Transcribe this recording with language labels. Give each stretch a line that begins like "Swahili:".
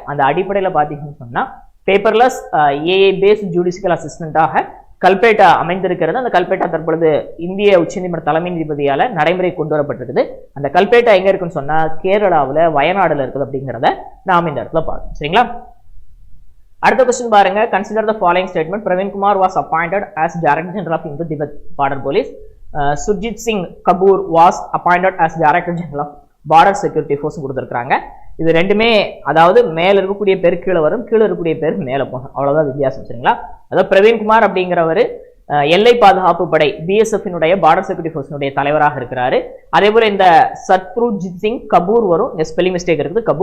Tamil: அந்த அடிப்படையில் பாத்தீங்கன்னு சொன்னா paperless AI paste judicial அசிஸ்டண்டாக Kalpetta அமைந்திருக்கிறது. அந்த கல்பேட்டா தற்பொழுது இந்திய உச்சநீதிமன்ற தலைமை நீதிபதியால நடைமுறை கொண்டு வரப்பட்டிருக்குது. அந்த கல்பேட்டா எங்க இருக்குன்னு சொன்னா கேரளாவில் வயநாடுல இருக்குது அப்படிங்கிறத நாம் இந்த இடத்துல பார்க்கணும். சரிங்களா, அடுத்த கொஸ்டின் பாருங்க.
English: Consider the following statement. Praveen Kumar was appointed as Director General of Indo Tibet Border Police. Surjit Singh Kapoor was appointed as Director General of Border Security Force
Tamil: கொடுத்துருக்காங்க. இது ரெண்டுமே அதாவது மேல இருக்கக்கூடிய பேர் கீழே வரும், கீழே இருக்கக்கூடிய பேர் மேல போகும், அவ்வளவுதான் வித்தியாசம். சரிங்களா, அதாவது பிரவீன்குமார் அப்படிங்கிறவர் எல்லை பாதுகாப்பு படை பிஎஸ்எஃப்னுடைய பார்டர் செக்யூரிட்டி ஃபோர்ஸினுடைய தலைவராக இருக்கிறாரு. அதே போல இந்த சத்ருஜித் சிங் கபூர் வரும், ஸ்பெல்லிங் மிஸ்டேக் இருக்குது.